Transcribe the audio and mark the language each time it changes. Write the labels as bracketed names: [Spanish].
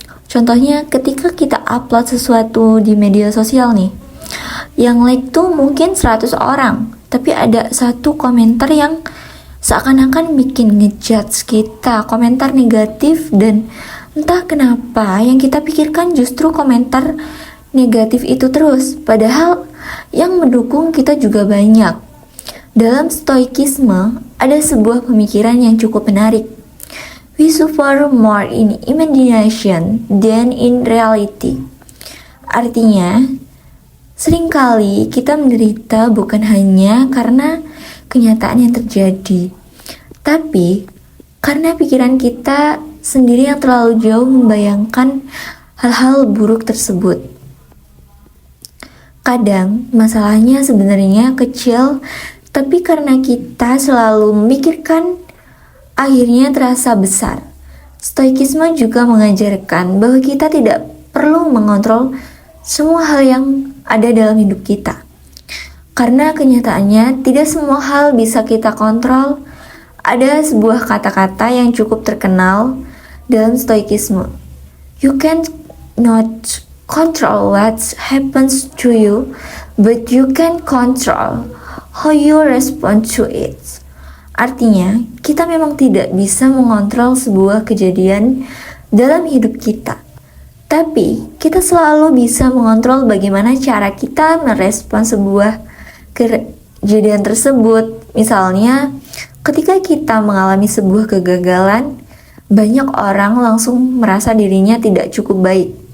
[Indonesian] Contohnya ketika kita upload sesuatu di media sosial nih, yang like tuh mungkin 100 orang, tapi ada satu komentar yang seakan-akan bikin ngejudge kita, komentar negatif, dan entah kenapa yang kita pikirkan justru komentar negatif itu terus, padahal yang mendukung kita juga banyak. Dalam stoikisme, ada sebuah pemikiran yang cukup menarik. [English] We suffer more in imagination than in reality. [Indonesian] Artinya, seringkali kita menderita bukan hanya karena kenyataan yang terjadi, tapi karena pikiran kita sendiri yang terlalu jauh membayangkan hal-hal buruk tersebut. Kadang masalahnya sebenarnya kecil, tapi karena kita selalu memikirkan, akhirnya terasa besar. Stoikisme juga mengajarkan bahwa kita tidak perlu mengontrol semua hal yang ada dalam hidup kita. Karena kenyataannya tidak semua hal bisa kita kontrol. Ada sebuah kata-kata yang cukup terkenal dalam stoikisme. [English] You can not control what happens to you, but you can control how you respond to it. [Indonesian] Artinya, kita memang tidak bisa mengontrol sebuah kejadian dalam hidup kita. Tapi, kita selalu bisa mengontrol bagaimana cara kita merespon sebuah kejadian tersebut. Misalnya, ketika kita mengalami sebuah kegagalan, banyak orang langsung merasa dirinya tidak cukup baik.